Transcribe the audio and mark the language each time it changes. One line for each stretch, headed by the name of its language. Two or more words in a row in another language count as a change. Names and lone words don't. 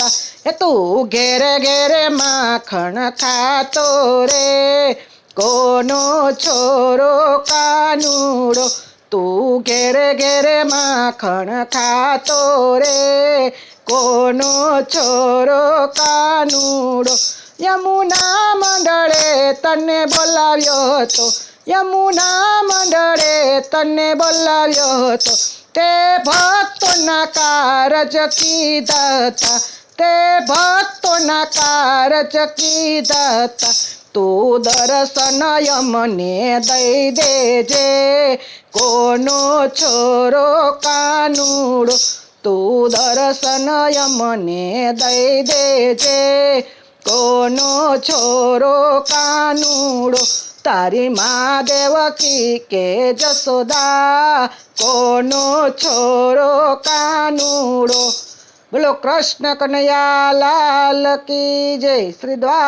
Gujarati: એ તૂ ઘેરે ઘેરે માખણ ખાતો રે, કોનો છોરો કાનુડો। તૂ ઘેરે ઘેરે માખણ ખાતો રે, કોનો છોરો કાનુડો। યમુના મંડળે તને બોલાવ્યો હતો, યમુના મંડળે તને બોલાવ્યો હતો। તે ભક્તોના કારજ કીધા હતા, તે ભક્તોના કારજ કીધા હતા। તૂ દર્શન યમને દઈ દેજે, કોનો છોરો કાનુડો। તૂ દર્શન યમને દઈ દેજે, કોનો છોરો કાનુડો તારી મા દેવકી કે જશોદા કોનો છોરો કાનુડો.
Hindi: बोलो कृष्ण कनैया लाल की जय.